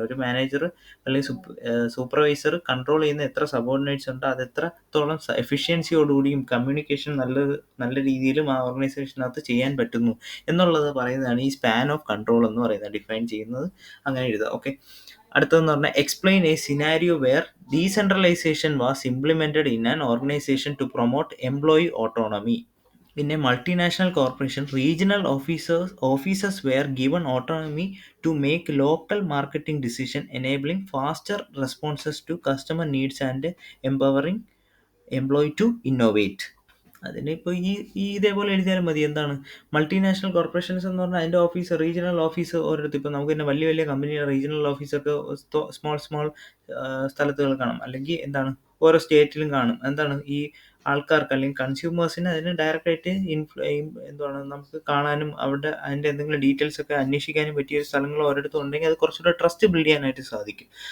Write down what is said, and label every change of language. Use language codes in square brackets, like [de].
[ml] ഒരു മാനേജർ അല്ലെങ്കിൽ supervisor control ചെയ്യുന്ന എത്ര സബോർഡിനേറ്റ്സ് ഉണ്ട്, അത് എത്രത്തോളം എഫിഷ്യൻസിയോടുകൂടിയും കമ്മ്യൂണിക്കേഷൻ നല്ല രീതിയിലും ആ ഓർഗനൈസേഷനകത്ത് ചെയ്യാൻ പറ്റുന്നു എന്നുള്ളത് പറയുന്നതാണ് ഈ സ്പാൻ ഓഫ് കൺട്രോൾ എന്ന് പറയുന്നത്. ഡിഫൈൻ ചെയ്യുന്നത് അങ്ങനെ എഴുതുക. ഓക്കെ, അടുത്തതെന്ന് പറഞ്ഞാൽ [en] Explain a scenario where decentralization was implemented in an organization to promote employee autonomy. In a multinational corporation, regional officers were given autonomy to make local marketing decisions, enabling faster responses to customer needs and empowering employee to innovate. [ml] അതിനിപ്പോൾ ഈ ഇതേപോലെ എഴുതിയാലും മതി. എന്താണ് multinational corporations എന്ന് പറഞ്ഞാൽ അതിൻ്റെ office, regional office ഓരോരുത്തർ. ഇപ്പോൾ നമുക്ക് തന്നെ വലിയ വലിയ കമ്പനിയുടെ റീജിയണൽ ഓഫീസൊക്കെ സ്മോൾ സ്ഥലത്തുകൾ കാണും, അല്ലെങ്കിൽ എന്താണ് ഓരോ സ്റ്റേറ്റിലും കാണും. എന്താണ് ഈ ആൾക്കാർക്ക് അല്ലെങ്കിൽ കൺസ്യൂമേഴ്സിന് അതിന് ഡയറക്റ്റായിട്ട് എന്താണ് നമുക്ക് കാണാനും അതിൻ്റെ എന്തെങ്കിലും ഡീറ്റെയിൽസ് ഒക്കെ അന്വേഷിക്കാനും പറ്റിയ സ്ഥലങ്ങൾ ഒരിടത്തും ഉണ്ടെങ്കിൽ അത് കുറച്ചുകൂടെ ട്രസ്റ്റ് ബിൽഡ് ചെയ്യാനായിട്ട് സാധിക്കും.